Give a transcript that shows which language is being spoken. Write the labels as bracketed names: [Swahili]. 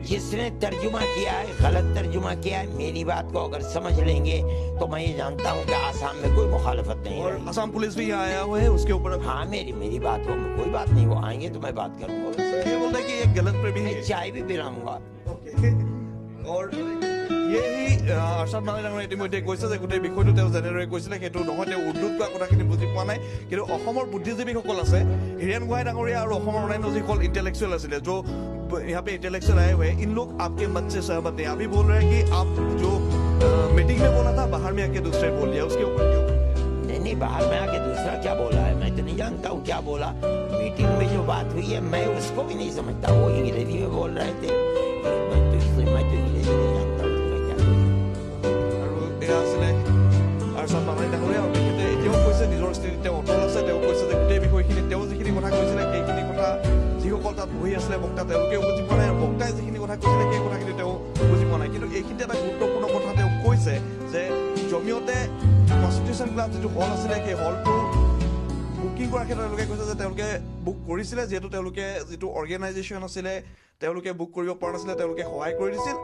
[Hindi] जिसने तर्जुमा किया है, गलत तर्जुमा किया है। मेरी बात को अगर समझ लेंगे तो मैं ये जानता हूँ कि आसाम में कोई मुखालफत नहीं है। और असम पुलिस भी यहाँ आया हुआ है, उसके ऊपर हाँ, मेरी बात हो, कोई बात नहीं। वो आएंगे तो मैं बात करूँगा। ये बोलता है कि ये गलत पे भी है, चाय भी पिलाऊंगा। [Assamese] और यही আৰশাদ মাদানী ডাঙৰীয়াই ইতিমধ্যে কৈছে যে গোটেই বিষয়টো তেওঁ যেনেদৰে কৈছিলে সেইটো নহয়, তেওঁ উৰ্দুত কোৱা কথাখিনি বুজি পোৱা নাই। কিন্তু অসমৰ বুদ্ধিজীৱীসকল আছে, হিৰেণ গোহাঁই ডাঙৰীয়া আৰু অসমৰ অন্যান্য যিসকল इंटेलेक्चुअल আছিলে, [Hindi] जो यहाँ पे इंटेलेक्चुअल आए हुए, इन लोग आपके मत से सहमत नहीं। अभी बोल रहे हैं कि आप जो मीटिंग में बोला था बाहर में आके दूसरे बोल दिया, उसके ऊपर क्यों? नहीं, बाहर में आके दूसरा क्या बोला है मैं तो नहीं जानता हूँ क्या बोला। मीटिंग में जो बात हुई है मैं उसको भी नहीं समझता। वो अंग्रेजी में बोल रहे थे, मैं तो अंग्रेजी नहीं जानता हूँ क्या। [Assamese] আৰু এয়া আছিলে আৰশাদ মাদানী ডাঙৰীয়া, আৰু তেখেতে এতিয়াও কৈছে নিজৰ স্থিতিত তেওঁ অটল আছে। তেওঁ কৈছে যে গোটেই বিষয়খিনি তেওঁ যিখিনি কথা কৈছিলে সেইখিনি কথা যিসকল তাত বহি আছিলে বক্তা তেওঁলোকেও বুজি পোৱা নাই, আৰু বক্তাই যিখিনি কথা কৈছিলে সেই কথাখিনি তেওঁ বুজি পোৱা নাই। কিন্তু এইখিনিতে এটা গুৰুত্বপূৰ্ণ কথা তেওঁ কৈছে যে জমিয়তে কনষ্টিটিউশ্যন ক্লাব যিটো হল আছিলে সেই হলটো বুকিং কৰাৰ ক্ষেত্ৰত তেওঁলোকে কৈছে যে তেওঁলোকে বুক কৰিছিলে, যিহেতু তেওঁলোকে যিটো অৰ্গেনাইজেশ্যন আছিলে তেওঁলোকে বুক কৰিব পৰা নাছিলে, তেওঁলোকে সহায় কৰি দিছিল।